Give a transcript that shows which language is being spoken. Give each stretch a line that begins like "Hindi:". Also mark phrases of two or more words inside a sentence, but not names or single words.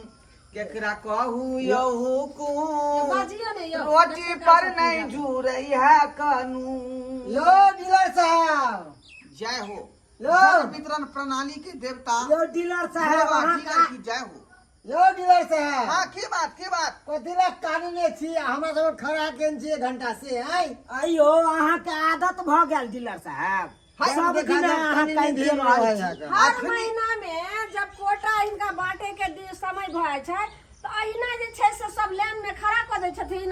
Maithili: केकरा कहूँ यो हुकुम, रोटी पर नहीं जुड़े है कानून। लो डीलर साहब, जय हो। लो। जन वितरण प्रणाली के देवता लो डीलर साहब, अहाँ डीलर की जय हो। लो डीलर साहब, हाँ की बात की बात। कथिला कानूने छी हमरा सब खड़ा केन छी 1 घंटा से आई। अयो अहाँ के आदत भ गेल डीलर साहब। हाय, सब दिन अहाँ कहीं दे रहल छी। हर महीना में जब कोटा इनका बांटे के समय भए छै तो अहिना जे छै से सब लाइन में खड़ा क दै छथिन।